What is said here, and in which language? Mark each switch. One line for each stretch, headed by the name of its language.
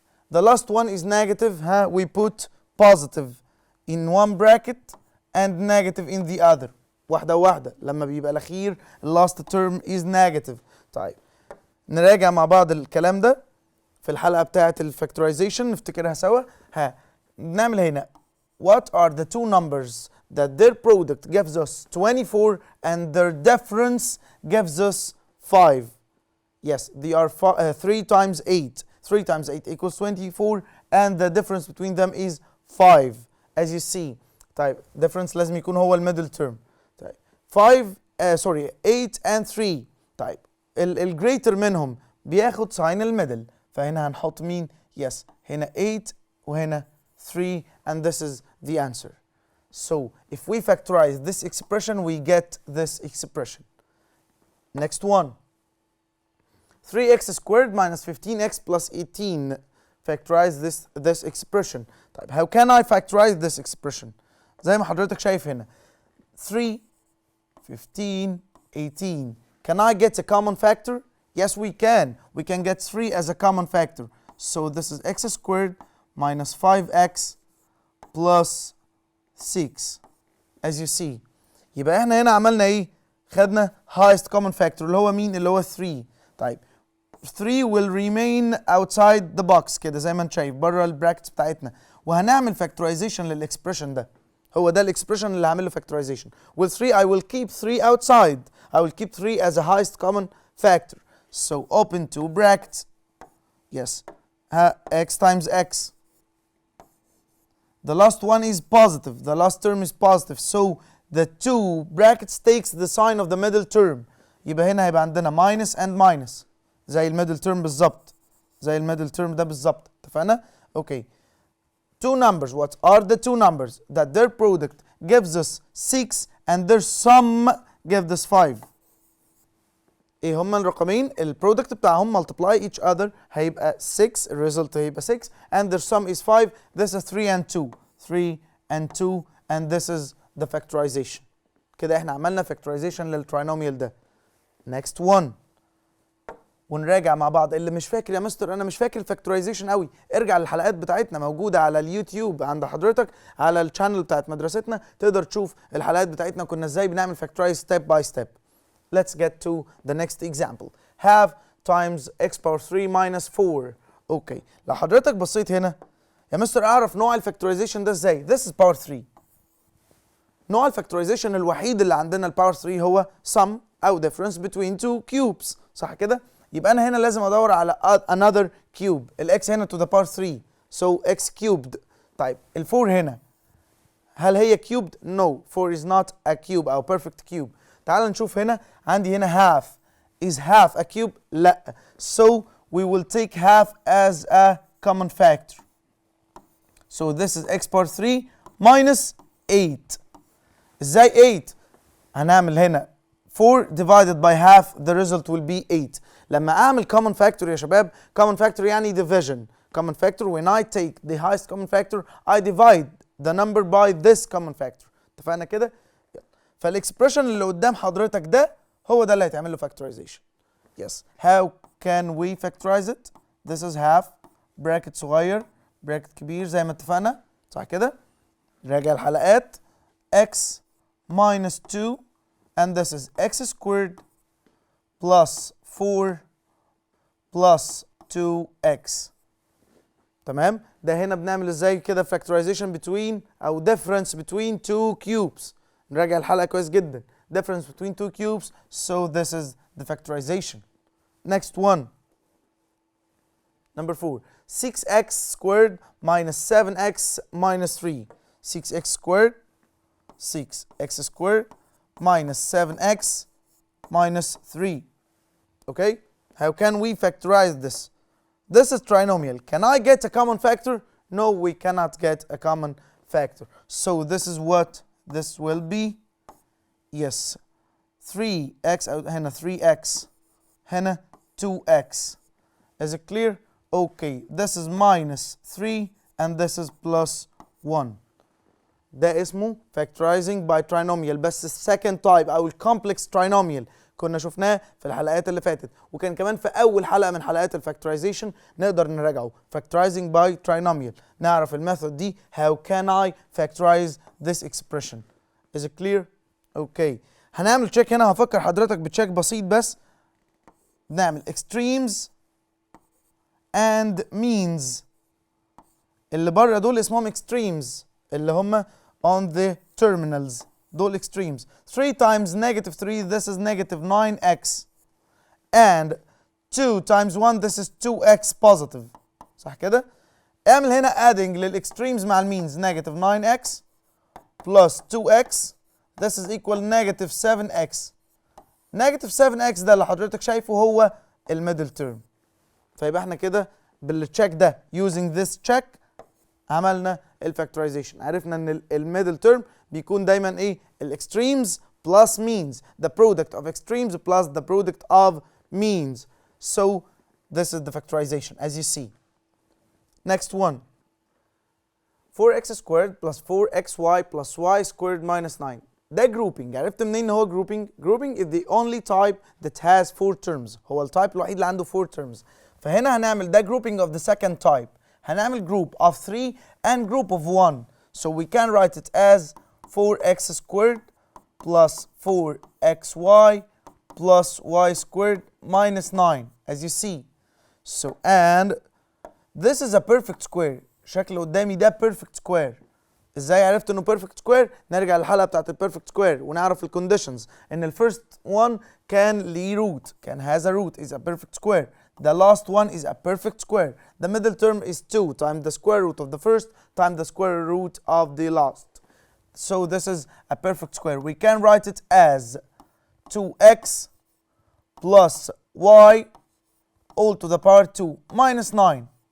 English: The last one is negative, we put positive in one bracket and negative in the other.
Arabic: واحدة لما بيبقى الأخير
English: last term is negative.
Arabic: طيب نراجع مع بعض الكلام ده في الحلقة بتاعة الفactorization نفتكرها سوا. نعمل هنا
English: what are the two numbers that their product gives us 24 and their difference gives us 5. Yes, they are 3 times 8. 3 times 8 equals 24 and the difference between them is 5 as you see.
Arabic: طيب difference لازم يكون هو الميدل term.
English: طيب 8 and 3.
Arabic: طيب الجريتر منهم بياخد ساين الميدل، فهنا هنحط مين؟ yes هنا 8 وهنا 3
English: and this is the answer. So if we factorize this expression we get this expression. Next one, 3x squared minus 15x plus 18. Factorize this expression. طيب how can I factorize this expression؟
Arabic: زي ما حضرتك شايف هنا
English: 3 15 18. Can I get a common factor؟ Yes we can. We can get 3 as a common factor. So this is x squared minus 5x plus 6 as you see.
Arabic: يبقى احنا هنا عملنا ايه؟ خدنا
English: highest common factor
Arabic: اللي هو مين؟ اللي هو 3. طيب
English: 3 will remain outside the box
Arabic: كده زي ما انت شايف بره البراكتس بتاعتنا، وهنعمل factorization للاكسبريشن ده. هو ده الاكسبريشن اللي هعمل له factorization.
English: With 3 I will keep 3 outside. I will keep 3 as a highest common factor. So open two brackets. Yes. X times x. The last one is positive. The last term is positive. So the two brackets takes the sign of the middle term.
Arabic: يبقى هنا هيبقى عندنا
English: minus and minus.
Arabic: زي الميدل تيرم بالظبط، زي الميدل تيرم ده بالظبط. اتفقنا؟ اوكي.
English: Two numbers. What are the two numbers that their product gives us 6 and their sum gives us 5?
Arabic: ايه هما الرقمين البرودكت بتاعهم
English: multiply each other
Arabic: هيبقى 6 الريزلت هيبقى 6
English: and their sum is 5 this is 3 and 2 3 and 2 and this is the factorization.
Arabic: كده احنا عملنا factorization للتراينوميال ده.
English: next one
Arabic: ونراجع مع بعض. اللي مش فاكر يا مستر انا مش فاكر الفاكتورايزيشن قوي، ارجع للحلقات بتاعتنا موجوده على اليوتيوب عند حضرتك على الشانل بتاعت مدرستنا، تقدر تشوف الحلقات بتاعتنا كنا ازاي بنعمل فاكتورايز ستيب باي ستيب.
English: Let's get to the next example. Have times x power 3 minus 4.
Arabic: اوكي لو حضرتك بصيت هنا يا مستر اعرف نوع الفاكتورايزيشن ده ازاي؟
English: This is power 3.
Arabic: نوع الفاكتورايزيشن الوحيد اللي عندنا الباور 3 هو sum او
English: difference between two cubes،
Arabic: صح كده؟ يبقى انا هنا لازم ادور على
English: another cube. الاكس هنا to the power 3 so x cubed.
Arabic: طيب الفور هنا هل هي
English: cubed؟ No 4 is not a cube او perfect cube.
Arabic: تعال نشوف هنا عندي هنا half.
English: is half a cube؟ لا. so we will take half as a common factor. so this is x power 3 minus 8.
Arabic: ازاي 8؟ هنعمل هنا
English: 4 divided by half the result will be 8.
Arabic: لما اعمل common factor يا شباب common factor يعني division.
English: common factor when I take the highest common factor I divide the number by this common factor.
Arabic: اتفقنا كده؟ فالاكسبريشن اللي قدام حضرتك ده هو ده اللي هيتعمل له factorization.
English: yes how can we factorize it؟ this is half bracket صغير bracket كبير
Arabic: زي ما اتفقنا، صح كده؟ راجع الحلقات
English: x minus 2 and this is x squared plus 4 plus 2x.
Arabic: تمام؟ ده هنا بنعمل ازاي كده factorization between او
English: difference between two cubes.
Arabic: نراجع الحلقة كويس جدا.
English: difference between two cubes so this is the factorization. next one number 4 6x squared minus 7x minus 3. 6x squared 6x squared minus 7x minus 3. Okay, how can we factorize this? This is trinomial. Can I get a common factor? No, we cannot get a common factor. So this is what this will be. Yes, 3x هنا 3x هنا 2x. Is it clear? Okay, this is minus 3 and this is plus 1.
Arabic: ده اسمه
English: factorizing by trinomial
Arabic: بس السكند تايب او الكومبلكس trinomial كنا شفناه في الحلقات اللي فاتت، وكان كمان في اول حلقه من حلقات الفاكتورايزيشن نقدر نراجعه factorizing by trinomial. نعرف الميثود دي
English: how can I factorize this expression. is it clear؟
Arabic: اوكي هنعمل تشيك هنا، هفكر حضرتك بتشيك بسيط بس. نعمل extremes and means. اللي بره دول اسمهم extremes اللي هم
English: on the terminals
Arabic: دول extremes.
English: 3 times negative 3 this is negative 9x and 2 times 1 this is 2x positive،
Arabic: صح كده؟ اعمل هنا
English: adding للextremes مع المينز negative 9x plus 2x this is equal negative 7x.
Arabic: negative 7x ده اللي حضرتك شايفه هو الميدل تيرم. فيبقى احنا كده بالتشيك ده using this check عملنا الفاكتورايزيشن. عرفنا ان الميدل تيرم بيكون دايما ايه؟ الاكستريمز
English: plus means the product of extremes plus the product of means. So this is the factorization as you see. next one 4x squared plus 4xy plus y squared minus 9. ده grouping.
Arabic: عرفت منين ان هو
English: grouping؟ grouping is the only type that has 4 terms.
Arabic: هو التايب الوحيد اللي عنده 4 terms. فهنا هنعمل ده
English: grouping of the second type.
Arabic: هنعمل
English: group of 3 and group of 1. So we can write it as 4x squared plus 4xy plus y squared minus 9 as you see. So and this is a perfect square.
Arabic: شكل قدامي ده perfect square. ازاي عرفت انه perfect square؟ نرجع للحلقه بتاعت البيرفكت سكوير ونعرف الكونديشنز ان الفيرست one كان ليه root، كان
English: has a root is a perfect square. The last one is a perfect square. The middle term is 2 times the square root of the first times the square root of the last. So this is a perfect square. We can write it as 2x plus y all to the power 2 minus 9.